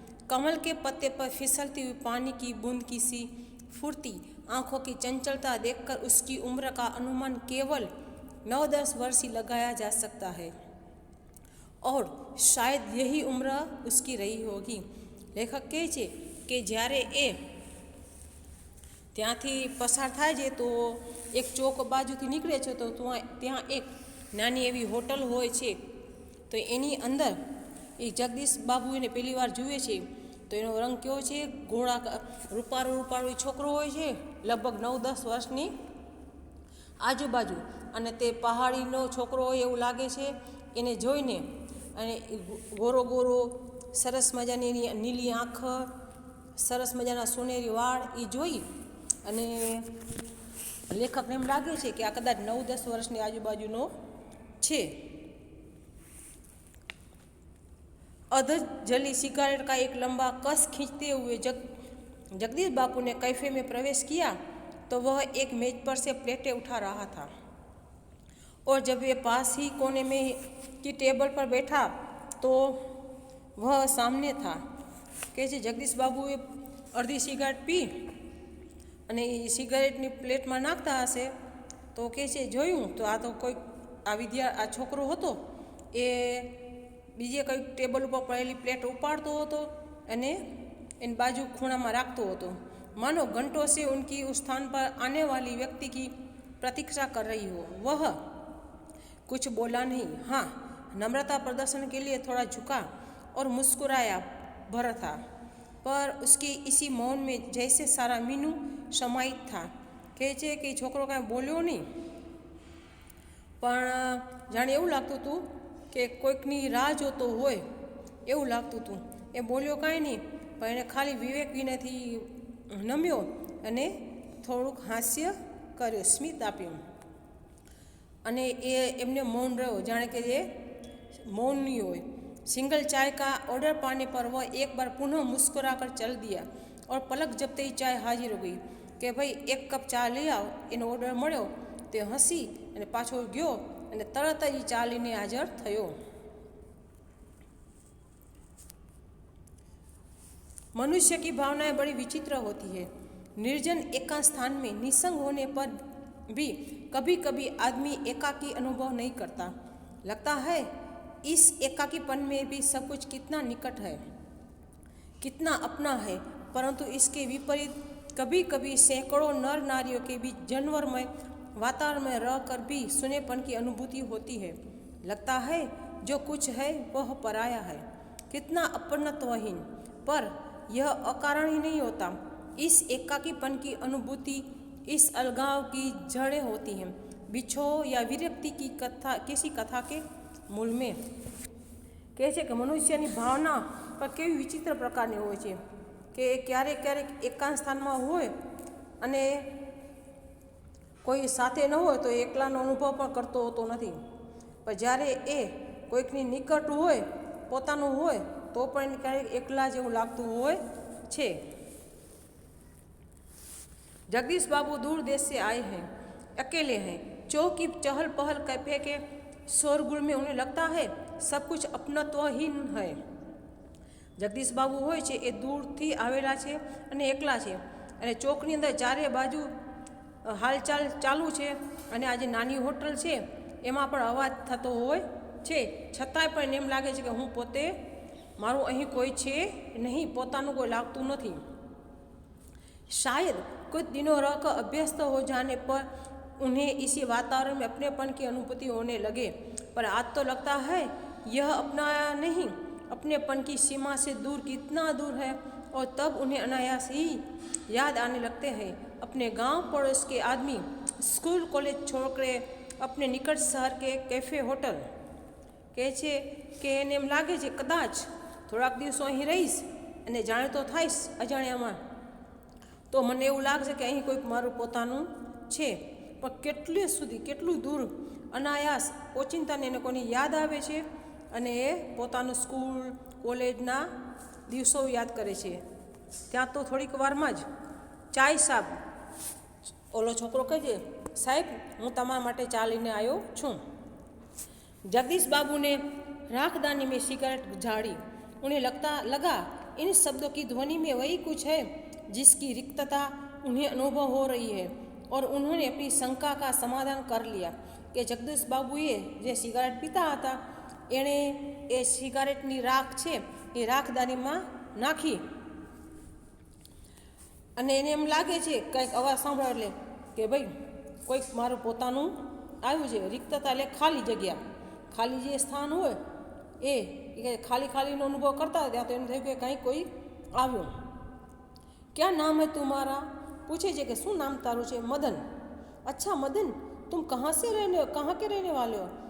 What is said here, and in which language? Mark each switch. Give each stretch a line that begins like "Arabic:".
Hindi: कमल के पत्ते पर फिसलती हुई पानी की बूंद की सी फुर्ती, आंखों की चंचलता देखकर उसकी उम्र का अनुमान केवल 9-10 वर्ष ही लगाया जा सकता है और शायद यही उम्र उसकी रही होगी।
Gujarati: लेखक કહે છે કે જ્યારે એ ત્યાંથી પસાર થાય છે તો એક ચોક બાજુથી નીકળે છે તો ત્યાં એક નાની એવી હોટલ હોય છે, તો એની અંદર એ જગદીશ બાબુ એને પહેલી વાર જુએ છે તો એનો રંગ કેવો છે, ઘોડા રૂપાળો રૂપાળો છોકરો હોય છે, લગભગ 9-10 વર્ષની આજુબાજુ, અને તે પહાડીનો છોકરો હોય એવું લાગે છે એને જોઈને। અને ગોરો ગોરો સરસ મજાની નીલી આંખ, સરસ મજાના સોનેરી વાળ એ જોઈ અને લેખકને એમ લાગે છે કે આ કદાચ 9-10 વર્ષની આજુબાજુનો છે।
Hindi: अध जली सिगारेट का एक लंबा कस खींचते हुए जगदीश बापू ने कैफे में प्रवेश किया तो वह एक मेज पर से प्लेटें उठा रहा था और जब वे पास ही कोने में की टेबल पर बैठा तो वह सामने था।
Gujarati: कहते जगदीश बाबूए अर्धी सिगारेट पी અને એ સિગારેટની પ્લેટમાં નાખતા હશે તો કહે છે જોયું તો આ તો કોઈ આ છોકરો હતો એ બીજે કંઈક ટેબલ ઉપર પડેલી પ્લેટ ઉપાડતો હતો અને એની બાજુ ખૂણામાં રાખતો હતો,
Hindi: मानो घंटों से उनकी उस स्थान पर आने वाली व्यक्ति की प्रतीक्षा कर रही हो। वह कुछ बोला नहीं, हाँ नम्रता प्रदर्शन के लिए थोड़ा झुका और मुस्कुराया भर था, पर उसके इसी मौन में जैसे सारा मीनू समाहित था।
Gujarati: કહે છે કે છોકરો કાંઈ બોલ્યો નહીં, પણ જાણે એવું લાગતું હતું કે કોઈકની રાહ જોતો હોય એવું લાગતું હતું। એ બોલ્યો કાંઈ નહીં, પણ એણે ખાલી વિવેક વિનયથી નમ્યો અને થોડુંક હાસ્ય કર્યો, સ્મિત આપ્યું અને એ એમને મૌન રહ્યો, જાણે કે એ मौनी हो।
Hindi: सिंगल चाय का ऑर्डर पाने पर वह एक बार पुनः मुस्कुरा कर चल दिया और पलक जपते ही चाय हाजिर हो गई कि भाई एक कप चा ले आओ।
Gujarati: एनो ऑर्डर मळ्यो ते हसी અને પાછો ગયો અને તરત જ ચા લઈને હાજર થયો।
Hindi: मनुष्य की भावनाएं बड़ी विचित्र होती है। निर्जन एकांत स्थान में निसंग होने पर भी कभी कभी आदमी एकाकी अनुभव नहीं करता। लगता है इस एकाकीपन में भी सब कुछ कितना निकट है, कितना अपना है, परंतु इसके विपरीत कभी कभी सैकड़ों नर नारियों के बीच जानवरमय वातावरण में रहकर भी सुनेपन की अनुभूति होती है। लगता है जो कुछ है वह पराया है, कितना अपनत्वहीन, पर यह अकारण ही नहीं होता। इस एकाकीपन की अनुभूति, इस अलगाव की जड़ें होती हैं बिछोह या विरक्ति की कथा, किसी कथा के मूल में।
Gujarati: કહે છે કે મનુષ્યની ભાવના પણ કેવી વિચિત્ર પ્રકારની હોય છે કે ક્યારેક ક્યારેક એકાંત સ્થાનમાં હોય અને કોઈ સાથે ન હોય તો એકલાનો અનુભવ પણ કરતો હોતો નથી, પણ જ્યારે એ કોઈકની નિકટ હોય, પોતાનું હોય, તો પણ એને ક્યારેક એકલા જેવું લાગતું હોય છે।
Hindi: जगदीश बाबू दूर देश से आए हैं, अकेले हैं। चौक की चहल पहल कैफे के शोरगुल में उन्हें लगता है सब कुछ अपनत्वहीन है।
Gujarati: जगदीश बाबू હોય છે એ દૂરથી આવેલા છે અને એકલા છે, અને ચોકની અંદર ચારે બાજુ હાલચાલ ચાલુ છે, અને આ જે નાની હોટલ છે એમાં પણ અવાજ થતો હોય છે, છતાંય પણ એમ લાગે છે કે હું પોતે, મારું અહીં કોઈ છે નહીં, પોતાનું કોઈ લાગતું નથી।
Hindi: शायद कुछ दिनों रहकर अभ्यस्त हो जाने पर उन्हें इसी वातावरण में अपनेपन की अनुभूति होने लगे, पर आज तो लगता है यह अपना नहीं, अपनेपन की सीमा से दूर कितना दूर है। और तब उन्हें अनायास ही याद आने लगते हैं अपने गांव पड़ोस के आदमी, स्कूल कॉलेज छोड़कर अपने निकट शहर के कैफे होटल।
Gujarati: કહે છે કે એને એમ લાગે છે કદાચ થોડાક દિવસો અહીં રહીશ અને જાણીતો થાઈશ અજાણ્યામાં, તો મને એવું લાગશે કે અહીં કોઈક મારું પોતાનું છે, પણ કેટલે સુધી, કેટલું દૂર, અનાયાસ ઓચિંતાને એને કોની યાદ આવે છે, અને એ પોતાનું સ્કૂલ કોલેજના દિવસો યાદ કરે છે। ત્યાં તો થોડીક વારમાં જ ચાય સાબ, ઓલો છોકરો કહે છે, સાહેબ હું તમારા માટે ચા લઈને આવ્યો છું।
Hindi: जगदीश बाबू ने राखदानी में सिगरेट झाड़ी। उन्हें लगा इन शब्दों की ध्वनि में वही कुछ है जिसकी रिक्तता उन्हें अनुभव हो रही है, और उन्होंने अपनी शंका का समाधान कर लिया
Gujarati: कि जगदीश बाबूए जे सिगरेट पीता था एणे ए सिगरेटनी राख छे ए राखदानीमां नाखी, અને એને એમ લાગે છે કંઈક અવાજ સાંભળે એટલે કે ભાઈ કોઈક મારું પોતાનું આવ્યું છે। રિક્તતા એટલે ખાલી જગ્યા, ખાલી જે સ્થાન હોય એ ખાલી ખાલીનો અનુભવ કરતા હતા, તો એને થયું કે કાંઈ કોઈ આવ્યો।
Hindi: क्या नाम है तुम्हारा?
Gujarati: पूछे जे कि शू नाम तारू छे? मदन।
Hindi: अच्छा मदन, तुम कहाँ के रहने वाले हो?